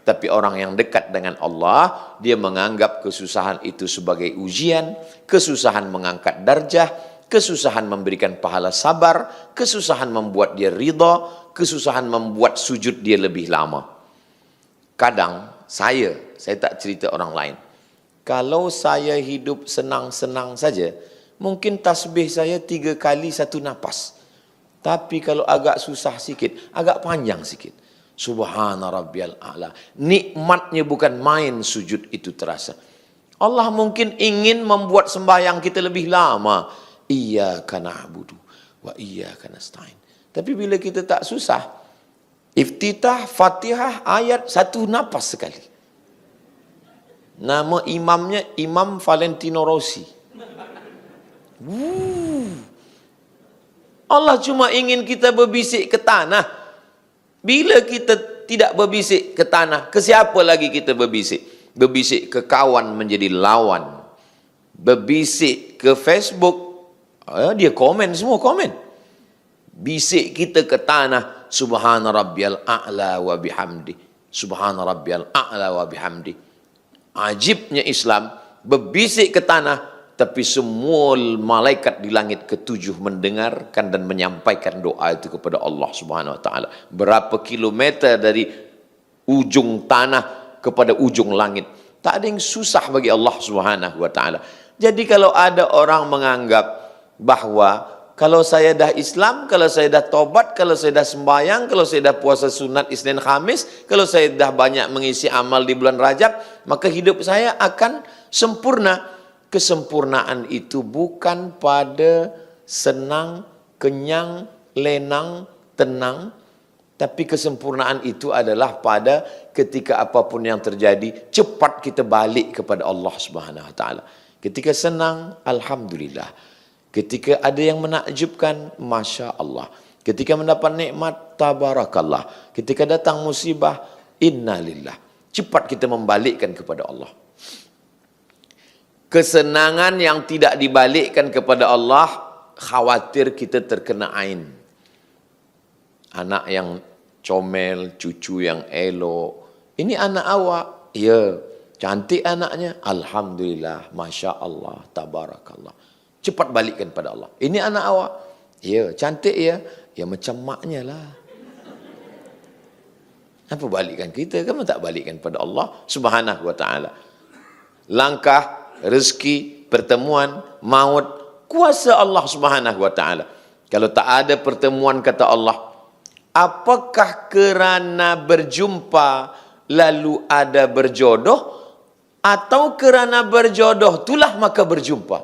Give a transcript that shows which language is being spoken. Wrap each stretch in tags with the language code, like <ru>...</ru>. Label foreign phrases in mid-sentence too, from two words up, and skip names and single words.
<ms>Tapi orang yang dekat dengan Allah, dia menganggap kesusahan itu sebagai ujian, kesusahan mengangkat darjah, kesusahan memberikan pahala sabar, kesusahan membuat dia ridha, kesusahan membuat sujud dia lebih lama. Kadang saya tak cerita orang lain. Kalau saya hidup senang-senang saja, mungkin tasbih saya 3 kali 1 nafas. Tapi kalau agak susah sikit, agak panjang sikit.</ms> <ar>سبحان ربي الأعلى.</ar> <ms>Nikmatnya bukan main sujud itu terasa. Allah mungkin ingin membuat sembahyang kita lebih lama.</ms> <ar>إياك نعبد وإياك نستعين.</ar> <ms>Tapi bila kita tak susah, iftitah, Fatihah, ayat 1 nafas sekali. Nama imamnya Imam Valentino Rossi. Allah cuma ingin kita berbisik ke tanah. Bila kita tidak berbisik ke tanah, ke siapa lagi kita berbisik? Berbisik ke kawan menjadi lawan. Berbisik ke Facebook, dia komen, semua komen. Bisik kita ke tanah,</ms> <ar>سبحان ربي الأعلى وبحمده. سبحان ربي الأعلى وبحمده.</ar> <ms>Ajibnya Islam, berbisik ke tanah, tapi semua malaikat di langit ke-7 mendengarkan dan menyampaikan doa itu kepada Allah</ms> <ar>سبحانه وتعالى.</ar> <ms>Berapa kilometer dari ujung tanah kepada ujung langit. Tak ada yang susah bagi Allah</ms> <ar>سبحانه وتعالى.</ar> <ms>Jadi kalau ada orang menganggap bahwa kalau saya dah Islam, kalau saya dah tobat, kalau saya dah sembahyang, kalau saya dah puasa sunat Isnin Khamis, kalau saya dah banyak mengisi amal di bulan Rajab, maka hidup saya akan sempurna. Kesempurnaan itu bukan pada senang, kenyang, lenang, tenang. Tapi kesempurnaan itu adalah pada ketika apapun yang terjadi, cepat kita balik kepada Allah</ms> <ar>سبحانه وتعالى.</ar> <ms>Ketika senang, alhamdulillah. Ketika ada yang menakjubkan,</ms> <ar>ما شاء الله.</ar> <ms>Ketika mendapat nikmat, tabarakallah. Ketika datang musibah, innalillah. Cepat kita membalikkan kepada Allah. Kesenangan yang tidak dibalikkan kepada Allah, khawatir kita terkena ain. Anak yang comel, cucu yang elok. Ini anak awak. Ya, cantik anaknya.</ms> <ar>الحمد لله، ما شاء الله، تبارك الله.</ar> <ms>Cepat balikkan pada Allah. Ini anak awak. Ya, cantik ya. Ya macam maknya lah. Apa balikkan kita? Kamu tak balikkan pada Allah</ms> <ar>سبحانه وتعالى.</ar> <ms>Langkah, rezeki, pertemuan, maut, kuasa Allah</ms> <ar>سبحانه وتعالى.</ar> <ms>Kalau tak ada pertemuan, kata Allah, apakah kerana berjumpa lalu ada berjodoh, atau kerana berjodoh itulah maka berjumpa?</ms>